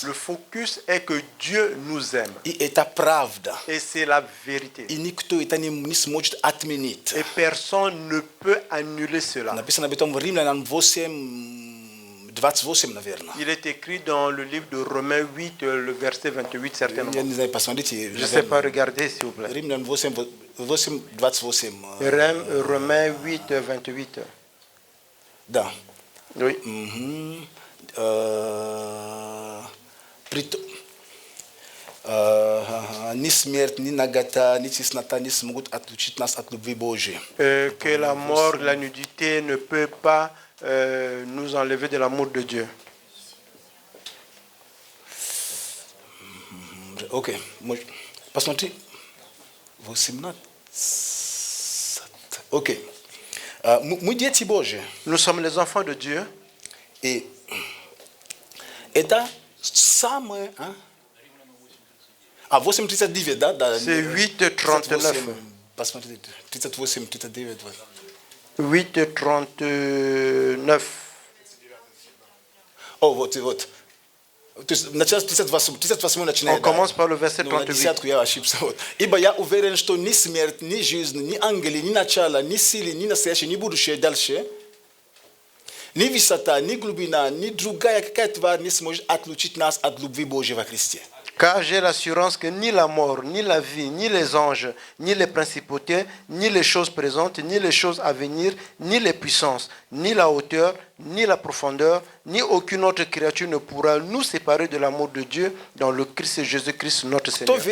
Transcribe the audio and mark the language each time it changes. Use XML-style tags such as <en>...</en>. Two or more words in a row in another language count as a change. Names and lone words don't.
<fr>Le focus est que Dieu nous aime.</fr> <ru>И это правда.</ru> <fr>Et c'est la vérité.</fr> <ru>И никто это не сможет отменить.</ru> <fr>Et personne ne peut annuler cela.</fr> <ru>Написано об этом в Римлянам 8:28, наверное.</ru> <fr>Il est écrit dans le livre de Romains 8, le verset 28, certainement.</fr> <ru>Я не знаю, посмотрите.</ru> <fr>Je ne sais pas, regardez s'il vous plaît.</fr> <ru>Римлян 8:28.</ru> <fr>Romains 8, 28.</fr> <ru>Да.</ru> <fr>Oui.</fr> <ru>Ни смерть, ни нагота, ни теснота не смогут отлучить нас от любви Божьей.</ru> <fr>Que la mort, la nudité ne peut pas nous enlever de l'amour de Dieu.</fr> <ru>Ok. Посмотри. 18. Ok. Мы дети Божьи.</ru> <fr>Nous sommes les enfants de Dieu.</fr> <ru>И это самое... А 8:39, да?</ru> <fr>C'est 8:39.</fr> <ru>Посмотрите, 38:39. 8:39. О, вот. То есть начало 38 начинает.</ru> <fr>On commence par le verset 38.</fr> <ru>10 я ошибся. Вот. Ибо я уверен, что ни смерть, ни жизнь, ни ангели, ни начало, ни силы, ни настоящее, ни будущее дальше, ни высота, ни глубина, ни другая какая тварь не сможет отлучить нас от любви Божьей во Христе.</ru> <fr>Car j'ai l'assurance que ni la mort, ni la vie, ni les anges, ni les principautés, ni les choses présentes, ni les choses à venir, ni les puissances, ni la hauteur, ni la profondeur, ni aucune autre créature ne pourra nous séparer de l'amour de Dieu dans le Christ Jésus-Christ notre Seigneur.</fr>